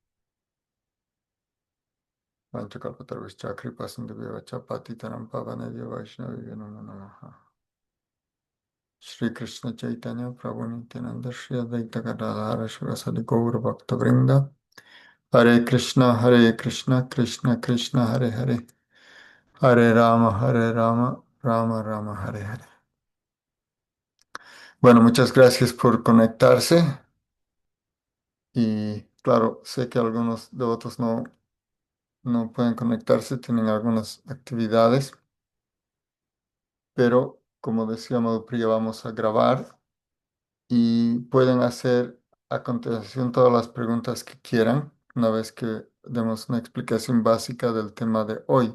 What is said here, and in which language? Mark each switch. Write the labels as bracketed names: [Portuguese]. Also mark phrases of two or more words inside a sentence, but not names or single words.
[Sanskrit] Vanchakalpatarvischa Kripasindavivacha Patitaram Pavanavya Vaishnavi Namaha Shri Krishna Chaitanya Prabhu Nityananda Shri Advaita Gadadhara Shivasadi Gaura Bhakta Vrinda Hare Krishna Krishna Krishna Hare Hare Hare Rama Rama Rama Hare Hare. [Spanish] Bueno, muchas gracias por conectarse y claro, sé que algunos de otros no pueden conectarse, tienen algunas actividades, pero como decía Madhupriya, vamos a grabar y pueden hacer a continuación todas las preguntas que quieran una vez que demos una explicación básica del tema de hoy.